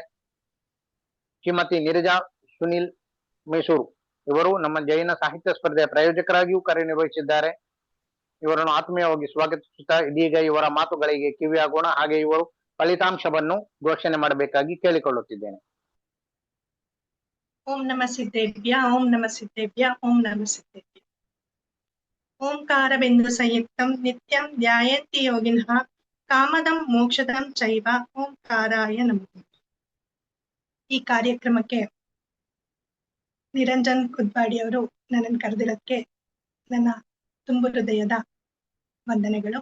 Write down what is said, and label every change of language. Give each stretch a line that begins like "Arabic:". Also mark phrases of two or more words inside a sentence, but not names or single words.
Kannada: ಶ್ರೀಮತಿ ನೀರಜಾ ಸುನಿಲ್ ಮೈಸೂರು ಇವರು ನಮ್ಮ ಜೈನ ಸಾಹಿತ್ಯ ಸ್ಪರ್ಧೆಯ ಪ್ರಾಯೋಜಕರಾಗಿಯೂ ಕಾರ್ಯನಿರ್ವಹಿಸಿದ್ದಾರೆ. ಇವರನ್ನು ಆತ್ಮೀಯವಾಗಿ ಸ್ವಾಗತಿಸುತ್ತಾ ಇದೀಗ ಇವರ ಮಾತುಗಳಿಗೆ ಕಿವಿಯಾಗೋಣ. ಹಾಗೆ ಇವರು ಫಲಿತಾಂಶವನ್ನು ಘೋಷಣೆ ಮಾಡಬೇಕಾಗಿ ಕೇಳಿಕೊಳ್ಳುತ್ತಿದ್ದೇನೆ.
Sanskrit: ಓಂ ನಮ ಸಿದ್ದೇಭ್ಯ, ಓಂ ನಮ ಸಿದ್ದೇಭ್ಯ, ಓಂ ನಮ ಸಿದ್ದೇಭ್ಯ. ಓಂಕಾರಬಿಂದು ಸಂಯುಕ್ತಂ ನಿತ್ಯಂ ಧ್ಯಾಯಂತಿ ಯೋಗಿನಃ ಕಾಮದಂ ಮೋಕ್ಷದಂ ಚೈವ ಓಂಕಾರಾಯ ನಮಃ.
Kannada: ಈ ಕಾರ್ಯಕ್ರಮಕ್ಕೆ ನಿರಂಜನ್ ಕುದ್ವಾಡಿ ಅವರು ನನ್ನನ್ನು ಕರೆದಿರೋದಕ್ಕೆ ನನ್ನ ತುಂಬು ಹೃದಯದ ವಂದನೆಗಳು.